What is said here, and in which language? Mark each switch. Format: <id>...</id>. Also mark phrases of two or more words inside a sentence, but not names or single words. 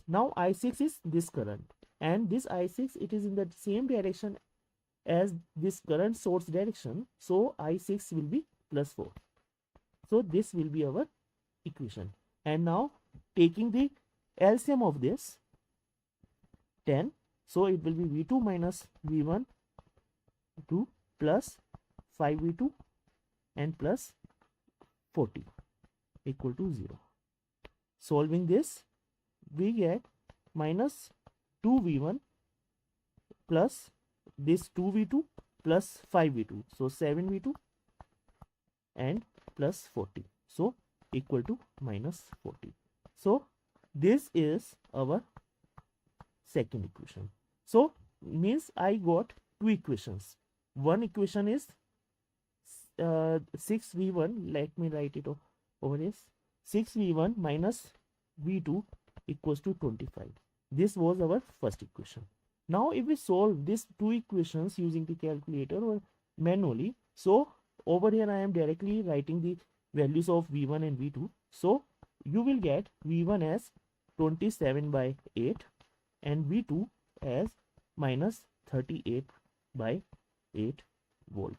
<en>Now I6 is this current, and this I6, it is in the same direction as this current source direction, so I6 will be plus 4. So this will be our equation. And now taking the LCM of this, 10, so it will be V2 minus V1 2 plus 5V2 and plus 40 equal to 0. Solving this, we get minus 2V1 plus this 2V2 plus 5V2, so 7V2 and plus 40, so equal to minus 40. So this is our second equation. So means I got two equations. One equation is 6V1, let me write it over here. 6V1 minus V2 equals to 25. This was our first equation. Now if we solve these two equations using the calculator or manually, so over here I am directly writing the values of V1 and V2. So you will get V1 as 27 by 8 and V2 as minus 38 by 8 volt.</en>